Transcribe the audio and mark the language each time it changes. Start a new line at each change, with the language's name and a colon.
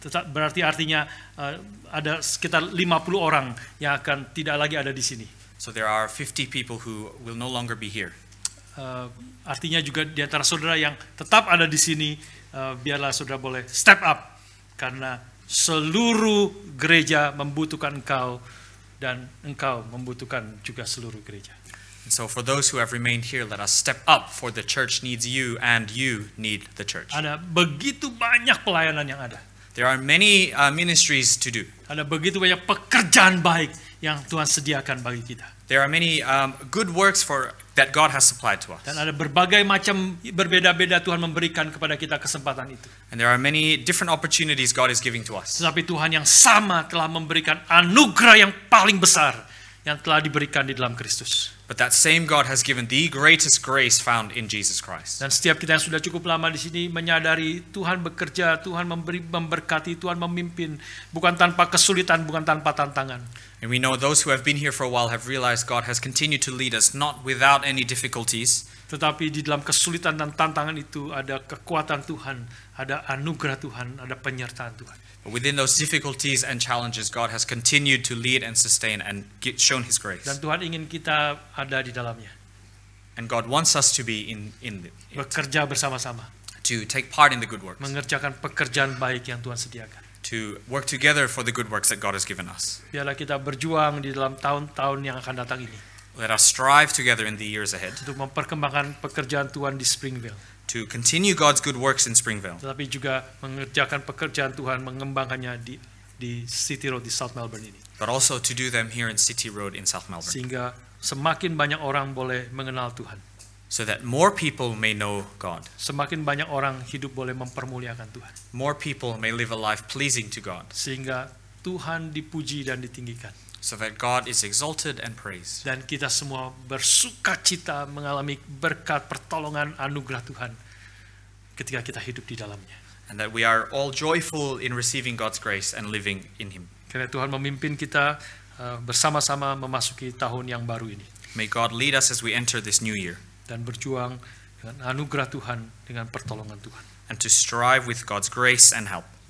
Indonesian: Berarti artinya ada sekitar 50 orang yang akan tidak lagi ada di sini.
English: So there are 50 people who will no longer be here.
Indonesian: Artinya juga di antara saudara yang tetap ada di sini, biarlah saudara boleh
English: step up.
Indonesian: Karena seluruh gereja membutuhkan engkau dan engkau membutuhkan juga seluruh gereja.
English: And so for those who have remained here, let us step up, for the church needs you and you need the church.
Indonesian: Ada begitu banyak pelayanan yang ada.
English: There are many ministries to do.
Indonesian: Ada begitu banyak pekerjaan baik yang Tuhan sediakan bagi kita.
English: There are many good works that God has supplied to us.
Indonesian: Dan ada berbagai macam berbeda-beda Tuhan memberikan kepada kita kesempatan itu.
English: And there are many different opportunities God is giving to us.
Indonesian: Tetapi Tuhan yang sama telah memberikan anugerah yang paling besar yang telah diberikan di dalam Kristus.
English: But that same God has given the greatest grace found in Jesus Christ.
Indonesian: Dan setiap kita yang sudah cukup lama di sini menyadari Tuhan bekerja, Tuhan memberkati, Tuhan memimpin, bukan tanpa kesulitan, bukan tanpa tantangan.
English: And we know those who have been here for a while have realized God has continued to lead us not without any difficulties.
Indonesian: Tetapi di dalam kesulitan dan tantangan itu ada kekuatan Tuhan, ada anugerah Tuhan, ada penyertaan Tuhan.
English: But within those difficulties and challenges, God has continued to lead and sustain and shown His grace.
Indonesian: Dan Tuhan ingin kita ada di dalamnya.
English: And God wants us to be in it,
Indonesian: Bekerja bersama-sama.
English: to take part in the good works,
Indonesian: Mengerjakan pekerjaan baik yang Tuhan sediakan.
English: to work together for the good works that God has given us.
Indonesian: Biarlah kita berjuang di dalam tahun-tahun yang akan datang ini.
English: Let us strive together in the years ahead
Indonesian: Untuk memperkembangkan pekerjaan Tuhan di Springvale.
English: to continue God's good works in Springvale,
Indonesian: Tetapi juga mengerjakan pekerjaan Tuhan, mengembangkannya di City Road di South Melbourne ini.
English: but also to do them here in City Road in South Melbourne,
Indonesian: Sehingga semakin banyak orang boleh mengenal Tuhan.
English: so that more people may know God.
Indonesian: Semakin banyak orang hidup boleh mempermuliakan Tuhan.
English: More people may live a life pleasing to God,
Indonesian: Sehingga Tuhan dipuji dan ditinggikan.
English: so that God is exalted and praised.
Indonesian: Dan kita semua bersukacita mengalami berkat pertolongan anugerah Tuhan ketika kita hidup di dalamnya.
English: And that we are all joyful in receiving God's grace and living in Him.
Indonesian: Karena Tuhan memimpin kita bersama-sama memasuki tahun yang baru ini.
English: May God lead us as we enter this new year,
Indonesian: Dan berjuang dengan anugerah Tuhan, dengan pertolongan Tuhan.
English: and to strive with God's grace and help.